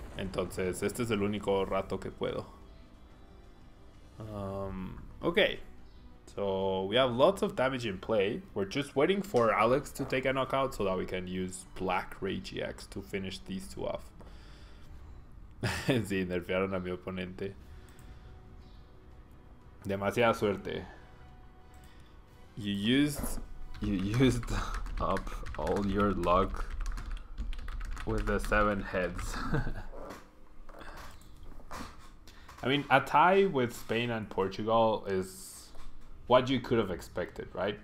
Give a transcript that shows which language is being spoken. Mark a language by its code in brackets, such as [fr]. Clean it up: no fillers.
[es] Entonces este es el único rato que puedo. [en] Okay, so we have lots of damage in play. We're just waiting for Alex to take a knockout so that we can use Blackray GX to finish these 2 off. [es] Sí, nerfearon a mi oponente. Demasiada suerte. [en] You used up all your luck with the 7 heads. I mean, a tie with Spain and Portugal is what you could have expected, right?